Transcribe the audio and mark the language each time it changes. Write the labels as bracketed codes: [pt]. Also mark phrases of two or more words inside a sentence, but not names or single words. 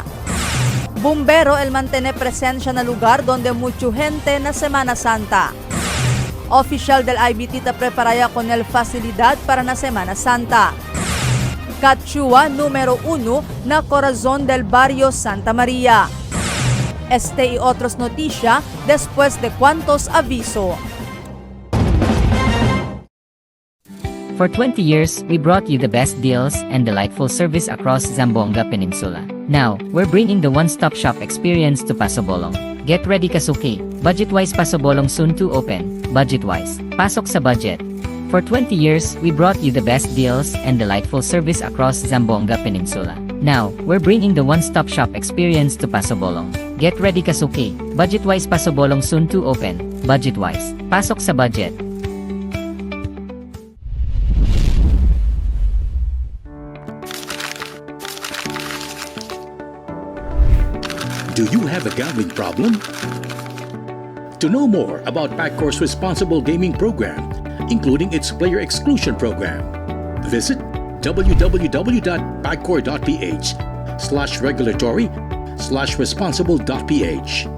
[cbk] Bumbero el mantene presensya na lugar donde mucho gente na Semana Santa. Official del IBT ta preparaya con el facilidad para na Semana Santa. Katchua número 1 na corazón del barrio Santa María. Este y otros noticias después de cuantos aviso. [en] For 20 years, we brought you the best deals and delightful service across Zamboanga Peninsula. Now, we're bringing the one-stop shop experience to Pasobolong. Get ready Kasuki. Budget-wise Pasobolong soon to open. Budget-wise. [tl] Pasok sa budget. [en] For 20 years, we brought you the best deals and delightful service across Zamboanga Peninsula. Now, we're bringing the one-stop shop experience to Pasobolong. Get ready Kasuki. Budget-wise Pasobolong soon to open. Budget-wise. [tl] Pasok sa budget. [en] Do you have a gambling problem? To know more about Paccor's responsible gaming program, including its player exclusion program, visit www.pacor.ph/regulatory/responsible.ph.